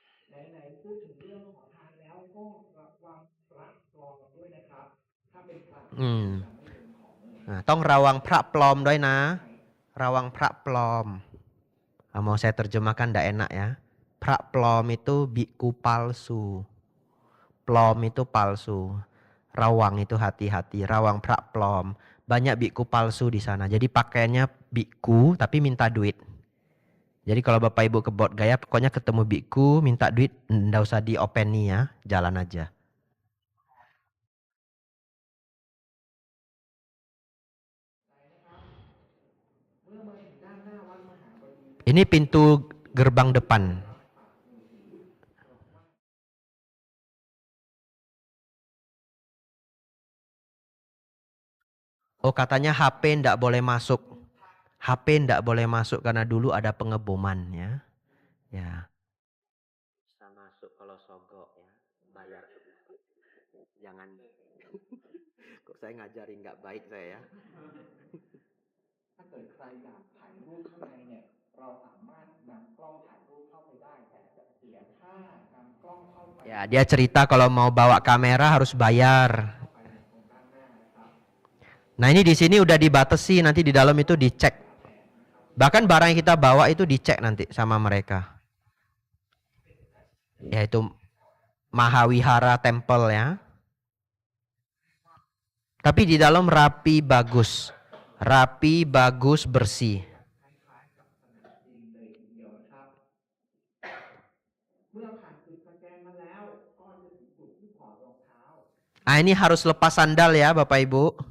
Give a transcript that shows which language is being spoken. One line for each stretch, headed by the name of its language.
Thai: ไหนๆพูดถึงเรื่องของทานแล้วก็ระวังพระปลอมด้วยนะครับถ้าเป็นพระ ต้องระวังพระปลอมด้วยนะ Rawang pra plom.
Indonesian: Mau saya terjemahkan tidak enak ya. Pra plom itu biku palsu. Plom itu palsu. Rawang itu hati-hati.
Thai: Rawang pra plom.
Indonesian: Banyak biku palsu di sana. Jadi pakaiannya biku tapi minta duit. Jadi kalau Bapak Ibu ke Bodh Gaya pokoknya ketemu biku minta duit, enggak usah diopeni ya, jalan aja. Ini pintu gerbang depan. Oh katanya HP ndak boleh masuk. HP ndak boleh masuk karena dulu ada pengeboman ya. Ya. Bisa masuk kalau sogok ya, bayar. Jangan. Kok saya ngajari nggak baik saya ya.
Thai: ถ้าเกิดใครอยากถ่ายรูปข้างในเนี่ยเราสามารถนำกล้องถ่ายรูปเข้าไปได้แต่จะเสียค่านำกล้องเข้าไป
Indonesian: Ya dia cerita kalau mau bawa kamera harus bayar.
Thai: ไปในตรงด้านหน้านะครับ
Indonesian: Nah ini di sini udah dibatasi, nanti di dalam itu dicek. Bahkan barang yang kita bawa itu dicek nanti sama mereka. Yaitu Mahawihara Temple ya. Tapi di dalam rapi bagus. Rapi bagus bersih.
Thai: คล้ายๆกับสนามบินเลยทีเดียวนะครับ เมื่อผ่านจุดสแกนมาแล้วก็จะถึงจุดที่ถอดรองเท้า
Indonesian: Ah ini harus lepas sandal ya Bapak Ibu.